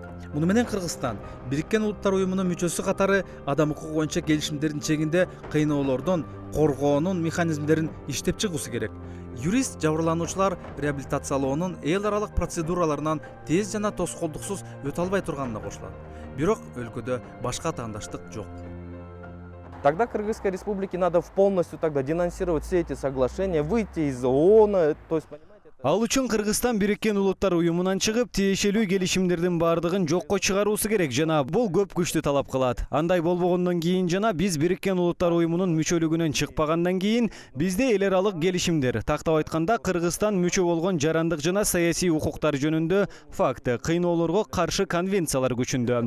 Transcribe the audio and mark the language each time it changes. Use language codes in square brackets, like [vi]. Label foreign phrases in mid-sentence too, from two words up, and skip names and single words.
[ky] Муну менен Кыргызстан Бириккен Улуттар Уюмунун мүчөсү катары адам укугу боюнча келишимдердин чегинде кыйноолордон коргоонун механизмдерин иштеп чыгуусу керек. Юрист жабырлануучулар реабилитациялоонун эл аралык процедураларынан тез жана тоскоолдуксуз өтө албай турганына кошулат. Бирок өлкөдө башка таңдаштык жок. [ru] Тогда Кыргызской Республике надо полностью тогда денонсировать все эти соглашения, выйти из ООН, то есть, понимаете, [ky] Ал үчүн Кыргызстан Бириккен Улуттар уюмунан чыгып, тиешелүү келишимдердин бардыгын жокко чыгаруусу керек жана бул көп күчтү талап кылат. Андай болбогондон кийин жана биз Бириккен Улуттар уюмунун мүчөлүгүнөн чыкпагандан кийин бизде эл аралык келишимдер, тактап айтканда Кыргызстан мүчө болгон жарандык жана саясий укуктар жөнүндө факты, кыйноолорго каршы конвенциялар күчүндө.